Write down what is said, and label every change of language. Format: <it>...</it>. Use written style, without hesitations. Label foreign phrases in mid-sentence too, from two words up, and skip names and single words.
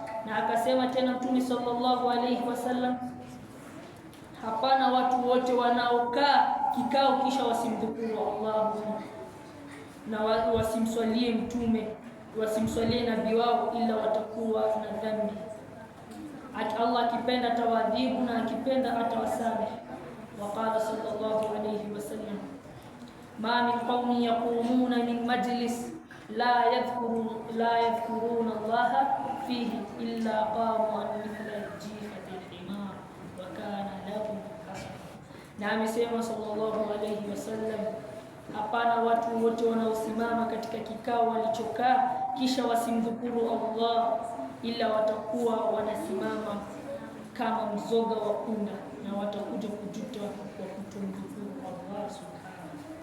<sw>Na akasema tena Mtume</sw> <ar>صلى الله عليه وسلم,</ar> <sw>hapana watu wote wanaokaa kikao kisha wasimdhukuru Allah na wasimswalie mtume, wasimswalie nabii wao, ila watakuwa na dhambi. Allah akipenda atawadhibu na akipenda atawasamehe.</sw> <ar>وقال صلى الله عليه وسلم ما من قوم يقومون من مجلس لا يذكرون الله فيه إلا قاموا عن مثل جيفة الحمار وكان لهم حسرة.</ar> <sw>Na amesema</sw> <ar>صلى الله عليه وسلم,</ar> <sw>hapana watu wote wanaosimama katika kikao walichokaa kisha wasimdhukuru Allah, ila watakuwa wanasimama kama mzoga wa punda, na watakuja kujuta kwa kutomdhukuru Allah subhanahu.</sw>